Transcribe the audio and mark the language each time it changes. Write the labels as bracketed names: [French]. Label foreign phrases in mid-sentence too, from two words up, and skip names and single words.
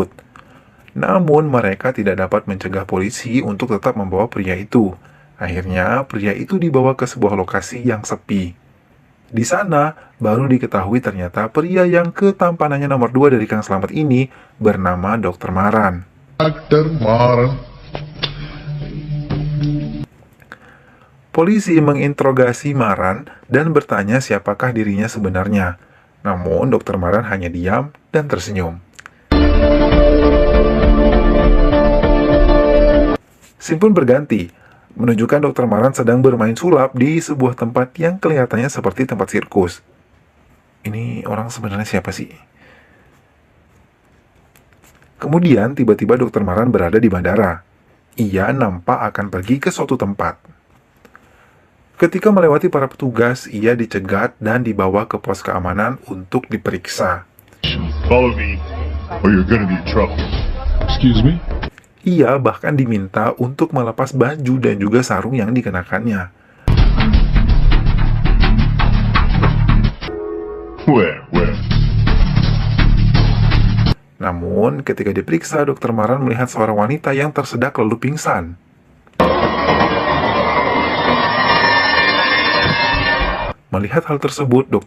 [Indonesian] Namun mereka tidak dapat mencegah polisi untuk tetap membawa pria itu. Akhirnya, pria itu dibawa ke sebuah lokasi yang sepi. Di sana, baru diketahui ternyata pria yang ketampanannya nomor 2 dari Kang Slamet ini bernama Dr. Maran. [Tamil] டாக்டர் மாறன். [Indonesian] Polisi menginterogasi Maran dan bertanya siapakah dirinya sebenarnya. Namun, Dr. Maran hanya diam dan tersenyum. Scene pun berganti, menunjukkan Dr. Maran sedang bermain sulap di sebuah tempat yang kelihatannya seperti tempat sirkus. Ini orang sebenarnya siapa sih? Kemudian, tiba-tiba Dr. Maran berada di bandara. Ia nampak akan pergi ke suatu tempat. Ketika melewati para petugas, ia dicegat dan dibawa ke pos keamanan untuk diperiksa. [English] Follow me or you're gonna be in trouble. Excuse me? [Indonesian] Ia bahkan diminta untuk melepas baju dan juga sarung yang dikenakannya. [English] Where? [Indonesian] Namun, ketika diperiksa, Dr. Maran melihat seorang wanita yang tersedak lalu pingsan. Melihat hal tersebut, Dr.